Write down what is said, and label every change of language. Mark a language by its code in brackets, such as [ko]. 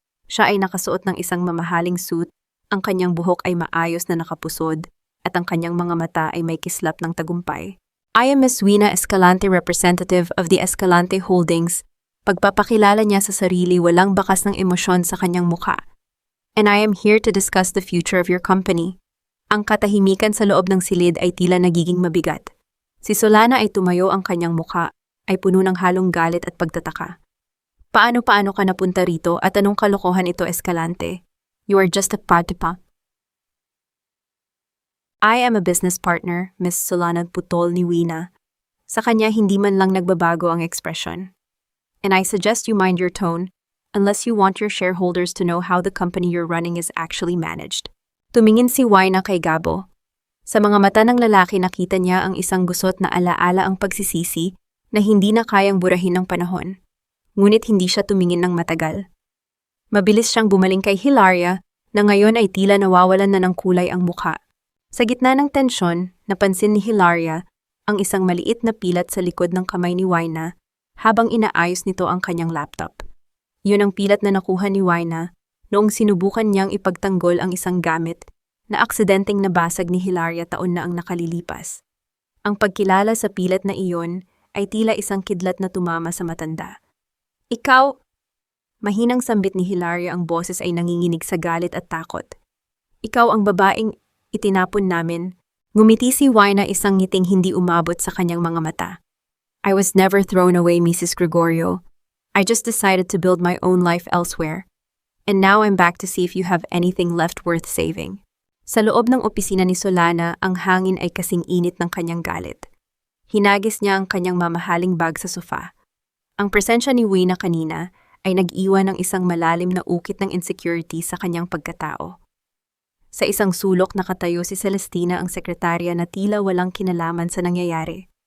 [tl] Siya ay nakasuot ng isang mamahaling suit, ang kanyang buhok ay maayos na nakapusod, at ang kanyang mga mata ay may kislap ng tagumpay. [en] I am Ms. Wina Escalante, representative of the Escalante Holdings. [tl] Pagpapakilala niya sa sarili, walang bakas ng emosyon sa kanyang mukha. [en] And I am here to discuss the future of your company. [tl] Ang katahimikan sa loob ng silid ay tila nagiging mabigat. Si Solana ay tumayo, ang kanyang mukha ay puno ng halong galit at pagtataka. Paano ka napunta rito at anong kalokohan ito, Escalante? [en] You are just a patipa. I am a business partner, Miss Solana, [tl] putol ni Wina. Sa kanya hindi man lang nagbabago ang ekspresyon. [en] And I suggest you mind your tone unless you want your shareholders to know how the company you're running is actually managed. [tl] Tumingin si Wina kay Gabo. Sa mga mata ng lalaki nakita niya ang isang gusot na alaala ang pagsisisi na hindi na kayang burahin ng panahon. Ngunit hindi siya tumingin ng matagal. Mabilis siyang bumaling kay Hilaria na ngayon ay tila nawawalan na ng kulay ang mukha. Sa gitna ng tensyon, napansin ni Hilaria ang isang maliit na pilat sa likod ng kamay ni Wina habang inaayos nito ang kanyang laptop. Yun ang pilat na nakuha ni Wina noong sinubukan niyang ipagtanggol ang isang gamit na aksidenteng nabasag ni Hilaria taon na ang nakalilipas. Ang pagkilala sa pilat na iyon ay tila isang kidlat na tumama sa matanda. Ikaw! Mahinang sambit ni Hilaria, ang boses ay nanginginig sa galit at takot. Ikaw ang babaeng itinapon namin. Ngumiti si Wina, isang ngiting hindi umabot sa kanyang mga mata. [en] I was never thrown away, Mrs. Gregorio. I just decided to build my own life elsewhere. And now I'm back to see if you have anything left worth saving. [tl] Sa loob ng opisina ni Solana, ang hangin ay kasing init ng kanyang galit. Hinagis niya ang kanyang mamahaling bag sa sofa. Ang presensya ni Wina kanina ay nag-iwan ng isang malalim na ukit ng insecurity sa kanyang pagkatao. Sa isang sulok nakatayo si Celestina, ang sekretarya, na tila walang kinalaman sa nangyayari.